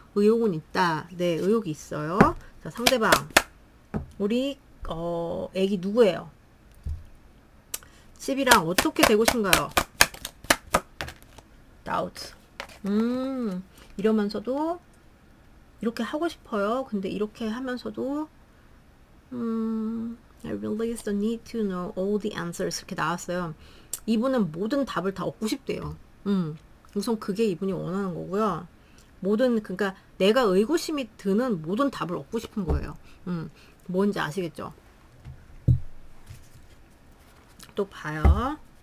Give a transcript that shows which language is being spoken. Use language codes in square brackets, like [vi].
[ko] 의욕은 있다. 네, 의욕이 있어요. 자, 상대방. 우리, 애기 누구예요? 칩이랑 어떻게 되고 싶은가요? [en] doubt. [ko] 이러면서도, 이렇게 하고 싶어요. 근데 이렇게 하면서도, [en] I realize the need to know all the answers. [ko] 이렇게 나왔어요. 이분은 모든 답을 다 얻고 싶대요. 우선 그게 이분이 원하는 거고요. 그러니까 내가 의구심이 드는 모든 답을 얻고 싶은 거예요. 뭔지 아시겠죠? 또 봐요.